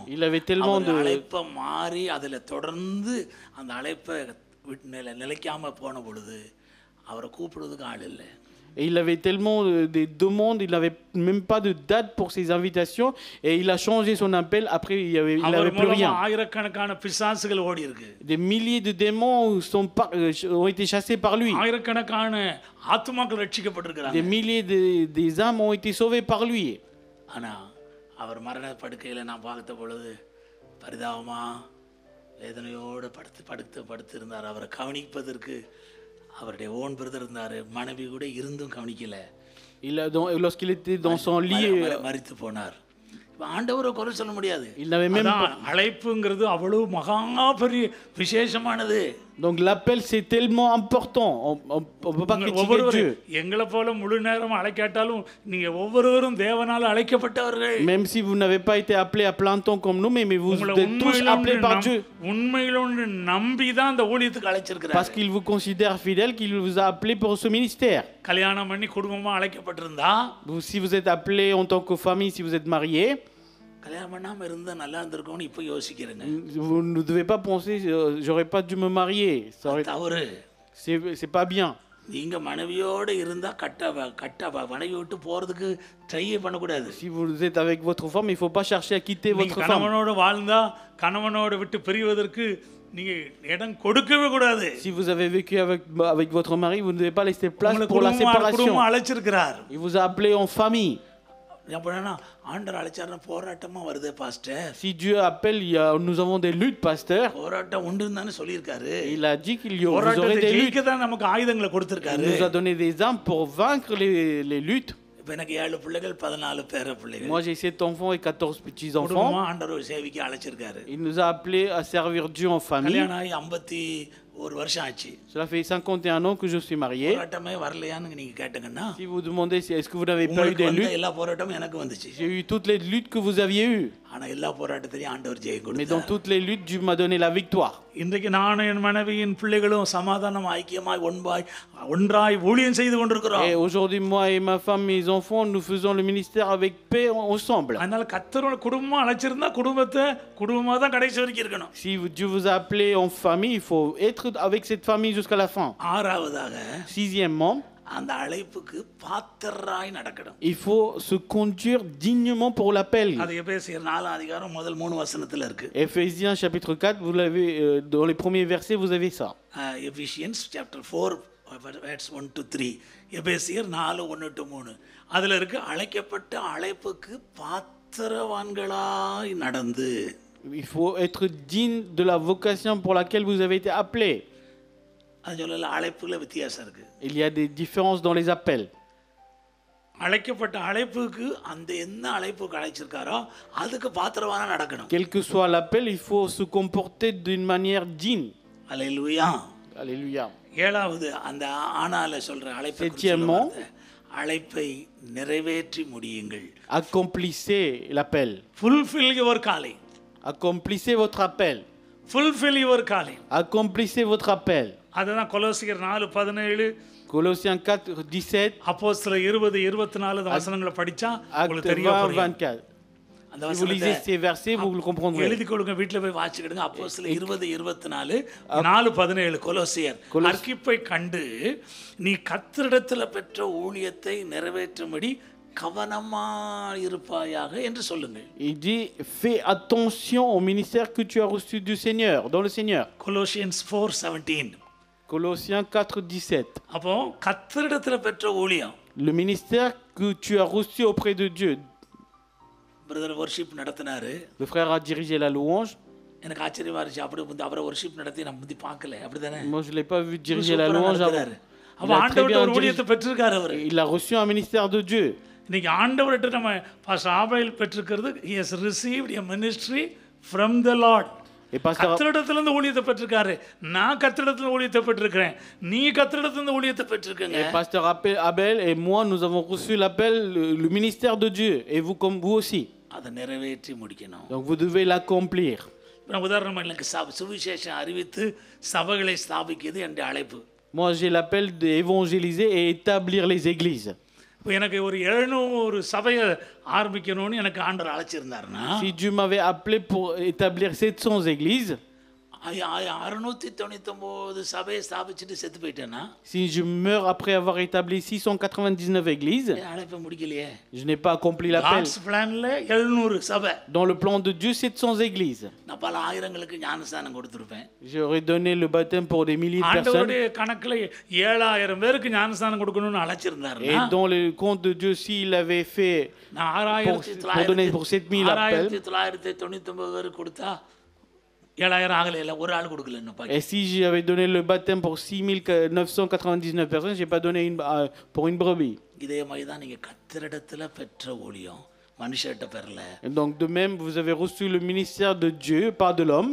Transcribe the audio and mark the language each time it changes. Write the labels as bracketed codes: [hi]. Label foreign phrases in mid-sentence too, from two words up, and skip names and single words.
[fr] il avait tellement de... [ta] அழைப்பை மாறி அதில் தொடர்ந்து அந்த அழைப்பை நிலைக்காமல் போன பொழுது அவரை கூப்பிடுறதுக்கு ஆள் இல்லை. [fr] Et il avait tellement des demandes, il n'avait même pas de date pour ses invitations. Et il a changé son appel, après il n'avait plus rien. [ta] ஆயிரக்கணக்கான பிசாசுகள் ஓடி இருக்கு. [fr] Des milliers de démons ont été chassés par lui. [ta] ஆயிரக்கணக்கான ஆத்துமாக்கள் ரட்சிக்கப்பட்டிருக்கிறாங்க. [fr] Des milliers des âmes ont été sauvées par lui. [ta] ஆனால் அவர் மரண படுக்கையில் நான் பார்த்த பொழுது பரிதாபமாக வேதனையோடு படுத்து இருந்தார். அவரை கவனிப்பதற்கு அவருடைய [en] own brother [ta] இருந்தார், மனைவி கூட இருந்தும் கவனிக்கல. [fr] Lorsqu'il était dans son lit, [ta] மரித்து போனார். ஆண்டவரை குறை சொல்ல முடியாது. [fr] il n'avait même pas... [ta] அழைப்புங்கிறது அவ்வளவு மகா பெரிய விசேஷமானது. [fr] Donc l'appel c'est tellement important, on peut pas critiquer Dieu. [ta] எங்களை போல முழு நேரம் அழைக்காட்டாலும் நீங்க ஒவ்வொருவரும் தேவனால அழைக்கப்பட்டவர்கள். [fr] Même si vous n'avez pas été appelé à plein temps comme nous, mais vous êtes tous appelés par Dieu. [ta] உண்மையிலே நம்பி தான் இந்த ஊழியத்துக்கு அழைச்சிருக்கிறார். [fr] Parce qu'il vous considère fidèle, qu'il vous a appelé pour ce ministère. [ta] கல்யாணம் பண்ணி குடும்பமா அழைக்கப்பட்டிருந்தா, [fr] Si vous êtes appelé en tant que famille, si vous êtes marié, [ta] கல்யாணம் பண்ணாம இருந்தா நல்லா இருந்திருக்கும்னு இப்போ யோசிக்கிறேங்க. [fr] vous ne devez pas penser j'aurais pas dû me marier. [ta] தவறு. [fr] C'est pas bien. [ta] நீங்க மனைவியோட இருந்தா கட்ட மனைவி விட்டு போறதுக்கு ட்ரை பண்ணக்கூடாது. [fr] Si vous êtes avec votre femme, il faut pas chercher à quitter votre femme. [ta] கணவனோட வாழ்ந்தா கணவனோட விட்டு பிரிவதற்கு நீங்க இடம் கொடுக்கவே கூடாது. [fr] Si vous avez vécu avec votre mari, vous ne devez pas laisser place pour la séparation. [ta] குடும்பம் அழைச்சிருக்கிறார். [fr] Il vous a appelé en famille. [ta] ஆண்டவர் அழைச்சாருன்னா போராட்டமா வருதே பாஸ்டர். [fr] Si Dieu appelle, nous avons des luttes, pasteur. [ta] போராட்டம் உண்டுன்னு சொல்லியிருக்காரு. [fr] Il a dit qu'il y aurait des luttes. [ta] தான் நமக்கு ஆயுதங்களை கொடுத்திருக்காரு. [fr] Il nous a donné des armes pour vaincre les luttes. [ta] இப்போ எனக்கு 7 பிள்ளைகள் 14 பேர பிள்ளைகள். [fr] Moi j'ai 7 enfants et 14 petits enfants. [ta] ஆண்டவர் சேவிக்க அழைச்சிருக்காரு. [fr] Il nous a appelés à servir Dieu en famille. [ta] கல்யாணம் ஆகி 51 வருஷம் ஆச்சு. [fr] Cela fait 51 ans que je suis marié. [ta] போராட்டமே வரலையான்னு நீங்க கேட்டீங்கன்னா, [fr] Si vous demandez est-ce que vous n'avez pas eu des luttes, [ta] எல்லா போராட்டமும் எனக்கு வந்துச்சு. [fr] j'ai eu toutes les luttes que vous aviez eues. [ta] ஆனா எல்லா போராட்டத்திலையும் ஆண்டவர் ஜெயம் கொடுத்தார். [fr] Mais dans toutes les luttes, Dieu m'a donné la victoire. [ta] இன்றைக்கு நானும் என் மனைவியின் பிள்ளைகளும் சமாதானம் ஐக்கியமாய் ஒன்றாய் ஊழியம் செய்து கொண்டிருக்கிறோம். [fr] Et aujourd'hui moi et ma femme, mes enfants, nous faisons le ministère avec paix ensemble. [ta] அதனால கர்த்தரோட குடும்பம் அழைச்சிருந்தா குடும்பமா தான் கடைசி வரைக்கும் இருக்கணும். [fr] Si Dieu vous a appelé en famille, il faut être avec cette famille jusqu'à la fin. [ta] ஆறாவதாக, [fr] sixièmement, [ta] அந்த அழைப்புக்கு பாத்திரராய் நடக்கணும். [fr] Il faut se conduire dignement pour l'appel. [ta] அது எபேசியர் 4 அதிகாரம் முதல் 3 வசனத்துல இருக்கு. [fr] Éphésiens chapitre 4, vous l'avez dans les premiers versets, vous avez ça. [en] Ephesians chapter 4 verse 1 to 3. [ta] எபேசியர் 4 1 to 3. அதுல இருக்கு, அழைக்கப்பட்ட அழைப்புக்கு பாத்திரவான்களாய் நடந்து. [fr] Il faut être digne de la vocation pour laquelle vous avez été appelé. [ta] அது சொல்லல, அழைப்புல வித்தியாசம் இருக்கு. [fr] Il y a des différences dans les appels. [ta] அழைக்கப்பட்ட அழைப்புக்கு அந்த என்ன அழைப்புக்கு அழைச்சிருக்காரோ அதுக்கு பாத்திரவானா நடக்கணும். [fr] Quel que soit l'appel, il faut se comporter d'une manière digne. [ta] அல்லேலூயா. [fr] Alléluia. [ta] ஏழாவது, அந்த ஆனால சொல்ற அழைப்பை அழைப்பை நிறைவேற்றி முடியுங்கள். [fr] Accomplissez l'appel. [en] Fulfill your calling. [fr] Accomplissez votre appel. [en] Fulfill your calling. [fr] Accomplissez votre appel. [ta] அதுதான் கொலோசியர் 4:17, [fr] Colossiens 4:17, [ta] அப்போஸ்தலர் 20:24 வசனங்களை படிச்சா உங்களுக்கு [fr] Actes [ta] தெரியும். 20:24. அந்த [fr] Si vous lisez ces versets, vous le comprendrez. [ta] எழுதி கொள்ளுங்க, வீட்டில் போய் வாசிக்கிடுங்க. அப்போஸ்தலர் 20:24, 4:17 கொலோசியர். அர்க்கிப்பை கண்டு நீ கர்த்தரிடத்தில் பெற்ற ஊழியத்தை நிறைவேற்றும்படி கவனமா இருப்பாயாக என்று சொல்லுங்கள். [fr] Il dit, fais attention au ministère que tu as reçu du Seigneur, dans le Seigneur. [ta] கொலோசியன்ஸ் 4:17. [fr] Colossiens 4:17. [ta] அப்போ கர்த்தரிடத்தில் பெற்ற ஊழியம். [fr] Le ministère que tu as reçu auprès de Dieu. [en] brother worship [ta] நடத்தினாரு. [fr] Le frère a dirigé la louange. [ta] எனக்கு ஆச்சரியமா இருந்துச்சு. அப்படி வந்து அவரை வர்ஷிப் நடத்தி நான் முந்தி பார்க்கல. அப்படிதானே? [fr] Moi, je ne l'ai pas vu diriger la louange avant. [ta] அப்போ ஆண்டவர்கிட்ட ஒரு ஊழியத்தை பெற்றிருக்காரு அவர். [fr] Il a reçu un ministère de Dieu. [ta] இன்னைக்கு ஆண்டவர்கிட்ட நம்ம பாஸ்டர் ஆபேல் பெற்றிருக்கிறது, [en] he has received a ministry from the Lord. [ta] கர்த்தரிடத்திலிருந்து ஊழியத்தை பெற்றிருக்காரு. நான் கர்த்தரிடத்திலிருந்து ஊழியத்தை பெற்றிருக்கிறேன். நீ கர்த்தரிடத்திலிருந்து ஊழியத்தை பெற்றிருக்கீங்க. [fr] Et pasteur Abel et moi, nous avons reçu l'appel, le ministère de Dieu, et vous comme vous aussi. [ta] அதை நிறைவேற்றி முடிக்கணும். [fr] Donc vous devez l'accomplir. [ta] நான் உதாரணமாக எனக்கு சுவிசேஷம் அறிவித்து சபைகளை ஸ்தாபிக்கிறது என்னுடைய அழைப்பு. [fr] Moi, j'ai l'appel d'évangéliser et établir les églises. [ta] இப்போ எனக்கு ஒரு 700 சபையை ஆரம்பிக்கணும்னு எனக்கு ஆண்டவர் அழைச்சிருந்தாருன்னா, [fr] si Dieu m'avait appelé pour établir 700 églises, [ta] 699 சபையை ஸ்தாபிச்சுட்டு செத்து போயிட்டேன்னா, [fr] si je meurs après avoir établi 699 églises, [ta] அழைப்பை முடிக்கலையே. [fr] je n'ai pas accompli l'appel. [en] God's plan [ta] ல 700 சபை. [fr] Dans le plan de Dieu, 700 églises. [ta] நான் பல ஆயிரங்களுக்கு ஞானஸ்நானம் கொடுத்திருப்பேன். [fr] J'aurais donné le baptême pour des milliers de personnes. [ta] ஆண்டவருடைய கணக்குல 7000 பேருக்கு ஞானஸ்நானம் கொடுக்கணும்னு அழைச்சிருந்தாருன்னா, [fr] Et dans le compte de Dieu, s'il avait fait pour donner pour 7000 appels, [ta] 6999 பேருக்கு கொடுத்தா 7000 ஆகல, இல்ல ஒரு ஆள் கொடுக்கல இன்னும் பாக்கி. [fr] et si j'avais donné le baptême pour 6999 personnes, j'ai pas donné pour une brebis. [ta] இதே மாதிரி தான் நீங்க கர்த்தரிடத்துல பெற்ற ஊழியம், மனுஷர்ட்ட பெறல. [fr] Donc de même, vous avez reçu le ministère de Dieu, pas de l'homme.